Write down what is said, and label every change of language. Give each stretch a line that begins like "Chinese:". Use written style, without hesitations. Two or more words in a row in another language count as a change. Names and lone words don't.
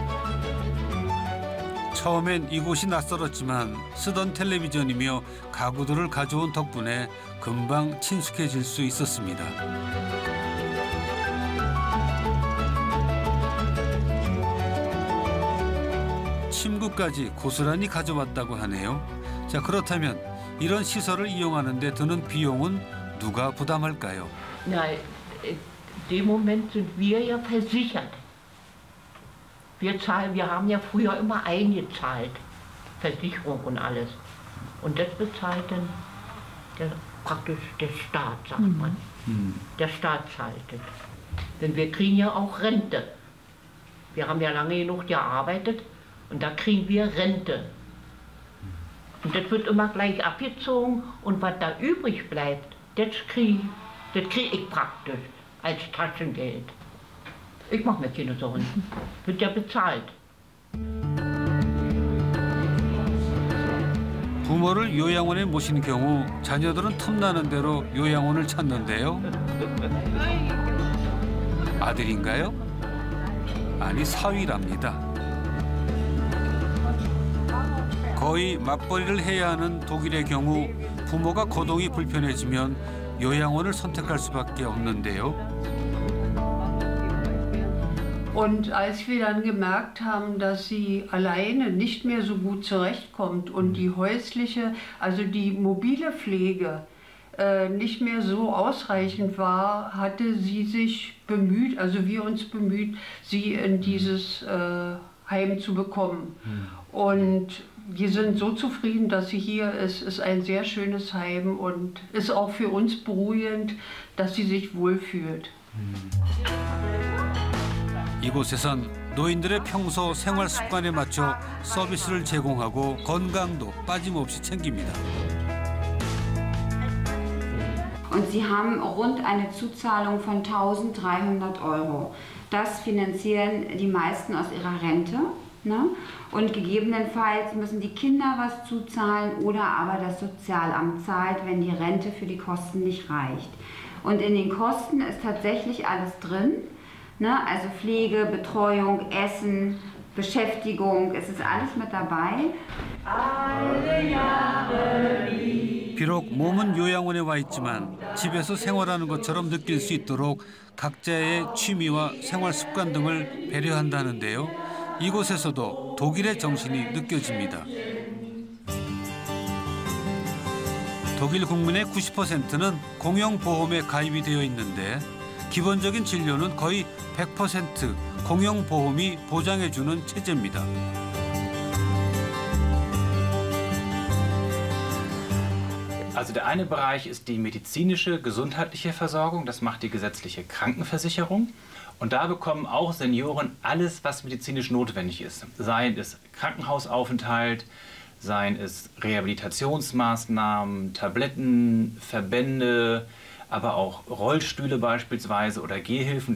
Korean: 처음엔 이곳이 낯설었지만 쓰던 텔레비전이며 가구들을 가져온 덕분에 금방 친숙해질 수 있었습니다. 침구까지 고스란히 가져왔다고 하네요. 자, 그렇다면 이런 시설을 이용하는 데 드는 비용은 누가 부담할까요?
German: Na, in dem Moment sind wir ja versichert. Wir haben ja früher immer eingezahlt, Versicherung und alles. Und das bezahlt dann praktisch der Staat, sagt man. Der Staat zahlt das. Denn wir kriegen ja auch Rente. Wir haben ja lange genug gearbeitet und da kriegen wir Rente. Und das wird immer gleich abgezogen und was da übrig bleibt, das kriege ich praktisch als Taschengeld. Ich mache mir keine Sorgen. Wird ja bezahlt.
Korean: 부모를 요양원에 모신 경우 자녀들은 틈나는 대로 요양원을 찾는데요. 아들인가요? 아니, 사위랍니다. 거의 맞벌이를 해야 하는 독일의 경우 부모가 거동이 불편해지면 요양원을 선택할 수밖에 없는데요.
German: Und als wir dann gemerkt haben, dass sie alleine nicht mehr so gut zurechtkommt und die häusliche, also die mobile Pflege nicht mehr so ausreichend war, hatte sie sich bemüht, also wir uns bemüht, sie in dieses Heim zu bekommen. Und wir sind so zufrieden, dass sie hier ist. Es ist ein sehr schönes Heim und ist auch für uns beruhigend, dass sie sich wohlfühlt.
Korean: 이곳에선 노인들의 평소 생활 습관에 맞춰 서비스를 제공하고 건강도 빠짐없이 챙깁니다.
German: Und sie haben rund eine Zuzahlung von 1.300 €. Das finanzieren die meisten aus ihrer Rente. Ne? Und gegebenenfalls müssen die Kinder was zuzahlen oder aber das Sozialamt zahlt, wenn die Rente für die Kosten nicht reicht. Und in den Kosten ist tatsächlich alles drin. Ne? Also Pflege, Betreuung, Essen, Beschäftigung, es ist alles mit dabei.
Korean: 비록 몸은 요양원에 와 있지만 집에서 생활하는 것처럼 느낄 수 있도록 각자의 취미와 생활 습관 등을 배려한다는데요. 이곳에서도 독일의 정신이 느껴집니다. 독일 국민의 90%는 공영보험에 가입이 되어 있는데 기본적인 진료는 거의 100% 공영보험이 보장해주는 체제입니다.
German: Also der eine Bereich ist die medizinische, gesundheitliche Versorgung. Das macht die gesetzliche Krankenversicherung. Und da bekommen auch Senioren alles, was medizinisch notwendig ist. Seien es Krankenhausaufenthalt, seien es Rehabilitationsmaßnahmen, Tabletten, Verbände, aber auch Rollstühle beispielsweise oder Gehhilfen.